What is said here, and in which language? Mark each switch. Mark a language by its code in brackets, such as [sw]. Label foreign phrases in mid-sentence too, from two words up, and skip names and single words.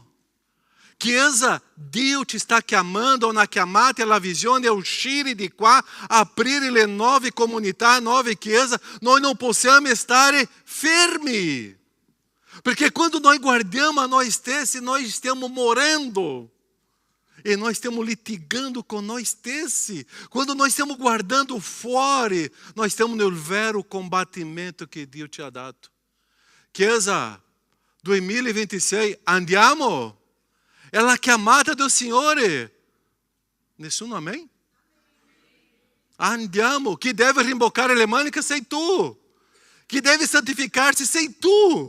[it] Chiesa, Dio ci sta chiamando a una chiamata alla visione a uscire di qua, aprire le nuove comunità, nuove chiese. Noi non possiamo stare fermi. Perché quando nós guardiamo a nós stessi, nós stiamo morendo. [pt] E nós estamos litigando com nós stessi. Quando nós estamos guardando fora, nós estamos no [it] vero combattimento que Dio ci ha dato. Chiesa, 2026, andiamo? È la chiamata del Signore. Nessuno amém? Andiamo. Chi deve rimboccare le maniche sei tu. Chi deve santificar-se sei tu.